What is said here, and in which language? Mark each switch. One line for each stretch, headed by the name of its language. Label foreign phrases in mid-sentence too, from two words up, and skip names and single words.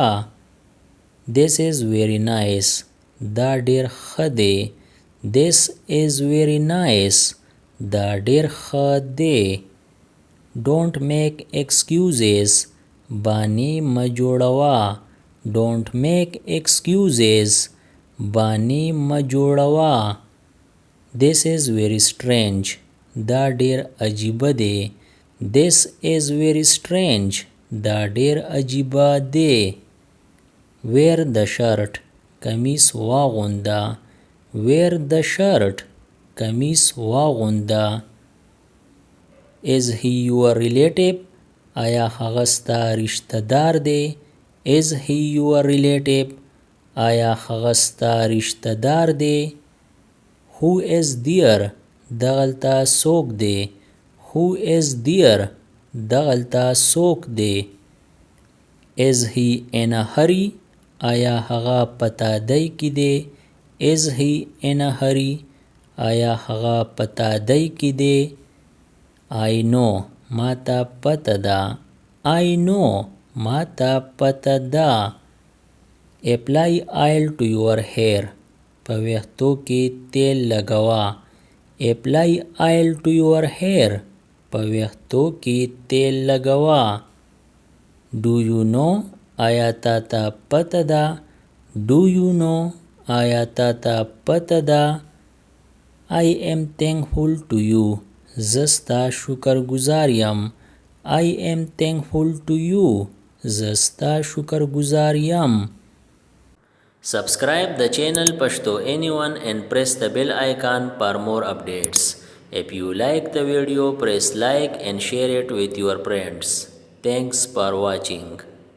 English: This is very nice.
Pashto: دا ډیر ښه دی.
English: This is very nice.
Pashto: دا ډیر ښه دی.
English: Don't make excuses.
Pashto: بانی مه جوړوه.
English: Don't make excuses.
Pashto: بانی مه جوړوه.
English: This is very strange.
Pashto: دا ډیر عجیبه دی.
English: This is very strange.
Pashto: دا ډیر عجیبه دی.
English: wear the shirt
Pashto: کمیس واغونده.
English: wear the shirt
Pashto: کمیس واغونده.
English: is he your relative
Pashto: آیا هغه ستا رشتہ دار دی؟
English: is he your relative
Pashto: آیا هغه ستا رشتہ دار دی؟
English: who is there
Pashto: دغلته څوک دی؟
English: who is there
Pashto: دغلته څوک دی؟
English: is he in a hurry
Pashto: آیا هغه په تادۍ کې دی؟
English: is he in a hurry
Pashto: آیا هغه په تادۍ کې دی؟
English: I know
Pashto: ما ته پته ده.
English: I know
Pashto: ما ته پته ده.
English: apply oil to your hair
Pashto: په ویښتو کې تیل لګوه.
English: apply oil to your hair
Pashto: په ویښتو کې تیل لګوه.
English: do you know
Pashto: آیا تا ته پته ده؟
English: do you know
Pashto: آیا تا ته پته ده؟
English: I am thankful to you
Pashto: زه ستا شکرګزار یم.
English: I am thankful to you
Pashto: زه ستا شکرګزار یم.
English: Subscribe the channel Pashto Anyone and press the bell icon for more updates. If you like the video, press like and share it with your friends. Thanks for watching.